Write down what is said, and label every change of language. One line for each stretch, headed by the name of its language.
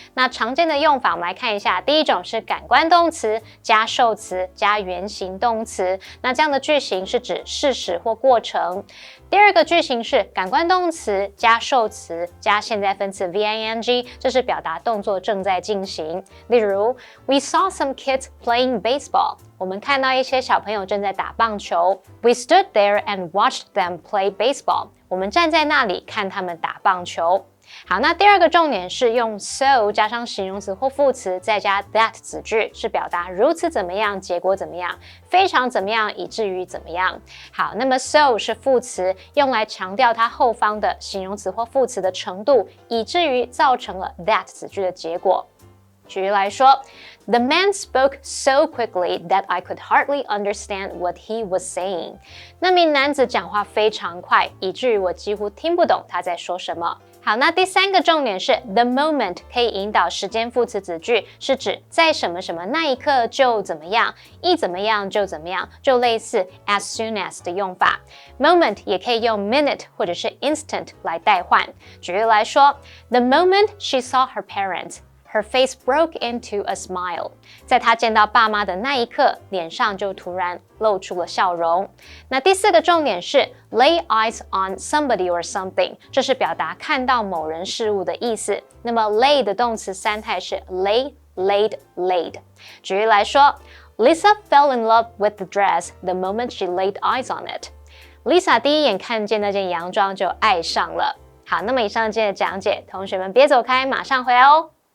Chinese: 那常见的用法我们来看一下，第一种是感官动词加受词加原形动词，那这样的句型是指事实或过程。第二个句型是感官动词加受词加现在分词 VING， 这是表达动作正在进行。例如 We saw some kids playing baseball，我们看到一些小朋友正在打棒球。 We stood there and watched them play baseball，我们站在那里看他们打棒球。好，那第二个重点是用 so 加上形容词或副词，再加 that 子句，是表达如此怎么样，结果怎么样，非常怎么样，以至于怎么样。好，那么 so 是副词，用来强调它后方的形容词或副词的程度，以至于造成了 that 子句的结果。
English: 举例来说 The man spoke so quickly that I could hardly understand what he was saying.
Chinese: 那名男子讲话非常快，以至于我几乎听不懂他在说什么。好，那第三个重点是 the moment 可以引导时间副词子句，是指在什么什么那一刻就怎么样，一怎么样就怎么样，就类似 as soon as 的用法。 moment 也可以用 minute 或者是 instant 来代换。
English: 举例来说 The moment she saw her parents,Her face broke into a smile.
Chinese: 在她见到爸妈的那一刻，脸上就突然露出了笑容。那第四个重点是 lay eyes on somebody or something， 这是表达看到某人事物的意思。那么 lay 的动词三态是 lay, laid, laid。
English: 举例来说 Lisa fell in love with the dress the moment she laid eyes on it.
Chinese: Lisa 第一眼看见那件洋装就爱上了。好，那么以上今天的讲解，同学们别走开，马上回来哦。